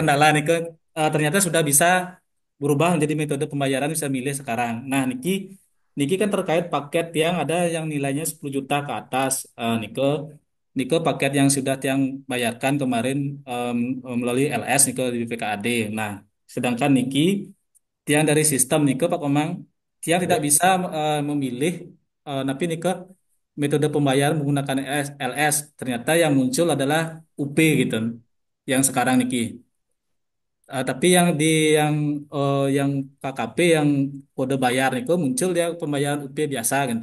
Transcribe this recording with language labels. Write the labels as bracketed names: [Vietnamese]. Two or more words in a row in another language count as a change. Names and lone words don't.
[Indonesian] kendala nih ke ternyata sudah bisa berubah menjadi metode pembayaran bisa milih sekarang. Nah, [Balinese] niki niki [Indonesian] kan terkait paket yang ada yang nilainya 10 juta ke atas. [Balinese] Nike nike [Indonesian] paket yang sudah yang bayarkan kemarin melalui LS nike di BPKAD. Nah, sedangkan niki tiang dari sistem nike Pak Komang tiang tidak bisa memilih tapi nike metode pembayaran menggunakan LS. Ternyata yang muncul adalah UP gitu yang sekarang niki. Tapi yang KKP yang kode bayar itu muncul ya pembayaran UP biasa gitu.